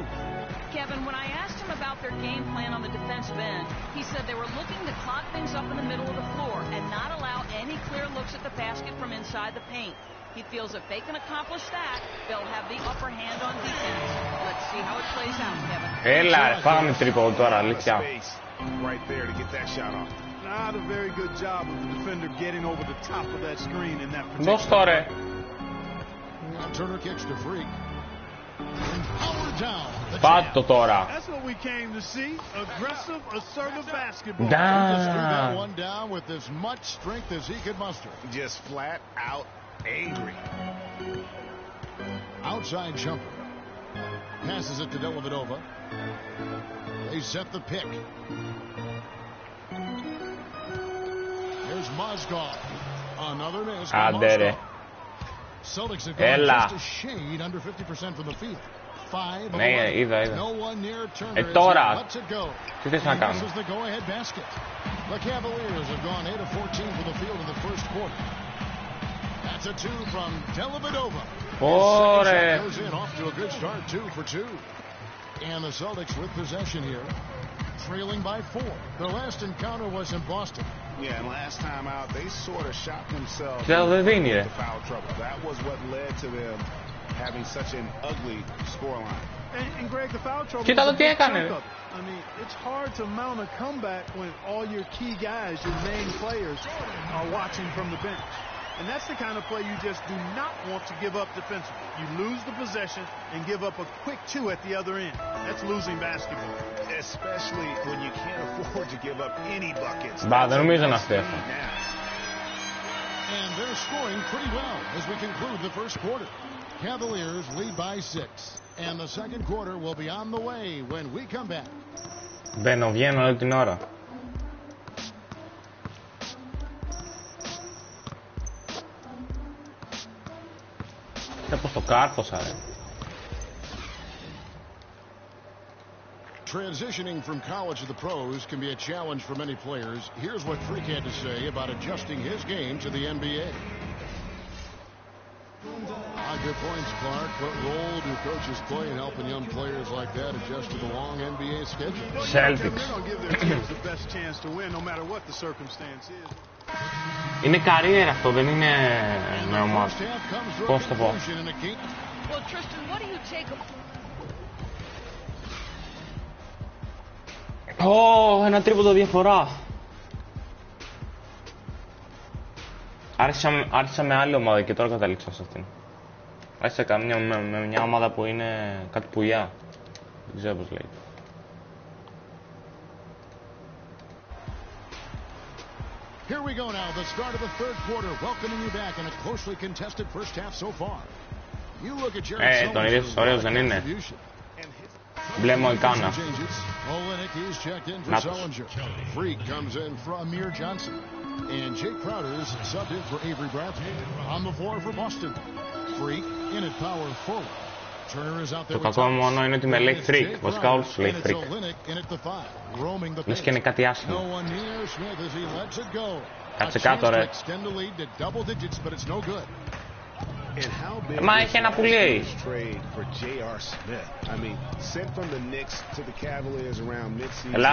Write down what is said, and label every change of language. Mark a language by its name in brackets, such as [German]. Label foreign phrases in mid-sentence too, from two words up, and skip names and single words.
[English] Kevin, when I asked him about their game plan on the defensive end, he said they were looking to clock things up in the middle of the floor and not allow any clear looks at the basket from inside the paint. He feels if they can accomplish that, they'll have the upper hand on defense. Let's see how it plays out, Kevin. [Greek] Έλα, πάμε τρίποντο τώρα, αλήθεια. [English] Right there to get that shot off. I not a very good job of the defender getting over the top of that screen in that particular. [Greek] Δώσ' το ρε. [English] Turner kicks to Freak. [Greek] Πάτω τώρα. [English] That's what we came to see. Aggressive, assertive basketball. Just threw that one down with as much strength as he could muster. Just flat out angry. Outside jumper. Passes it to Dellavedova. They set the pick. There's Mozgov. Another miss. [Greek] Άντε. [English] Celtics have gone just a shade under 50% from the field. 5 [Greek] Ναι, είδα. [English] No one near Turner. [Greek] Τώρα. [English] Lets it go. [Greek] Τι θες να κάνω. [English] This is the go-ahead basket. The Cavaliers have gone 8 of 14 from the field in the first quarter. That's a 2 from Dellavedova. [Greek] Ωραία. [English] Goes in off to a good start, 2 for 2. And the Celtics with possession here, trailing by 4. Their last encounter was in Boston. Yeah, and last time out, they sort of shot themselves into foul trouble. That was what led to them having such an ugly scoreline. And Greg, the foul trouble. [Greek] Κοίτα το τι έκανε. [English] I mean, it's hard to mount a comeback when all your key guys, your main players, are watching from the bench. And that's the kind of play you just do not want to give up defensively. You lose the possession and give up a quick 2 at the other end. That's losing basketball. Especially when you can't afford to give up any buckets. [Greek] Δεν νομίζω να φταίει. [English] And they're scoring pretty well as we conclude the first quarter. Cavaliers lead by 6. And the second quarter will be on the way when we come back. [Greek] Μπαίνω, βγαίνω όλη την ώρα. Πώς το κάρφωσα, ρε. [English] Transitioning from college to the pros can be a challenge for many players. Here's what Freak had to say about adjusting his game to the NBA. Good points, Clark. What role do coaches play in helping young players like that adjust to the long NBA schedule? Celtics. They're going to give their teams the best chance to win, no matter what the circumstance is. [Greek] Είναι career αυτό, δεν είναι με ομάδα. Πώς το πω. [English] Well, Tristan, what do you take? [Greek] Ένα τρίποντο διαφορά. Άρχισα με άλλη ομάδα και τώρα καταλήξα σε αυτήν. Άρχισα με μια ομάδα που είναι κάτι πουλιά. Δεν ξέρω πώς λέει. [English] Here we go now, the start of the third quarter, welcoming you back in a closely contested first half so far. You look at Jared [Greek] τον είδες ωραίος, δεν είναι. Μπλε Μοϊκάνα. Να τους. [English] Freak comes in for Amir Johnson. And Jake Crowder's subbed in for Avery Bradley. On the floor for Boston. Freak in at power forward. Turner is out there. [Greek] Το κακό μόνο είναι ότι με λέει Freak. Βασικά όλους τους λέει Freak. Λες και είναι κάτι άσχημο. Κάτσε κάτω, ρε. Μα έχει ένα πουλί. Ελά.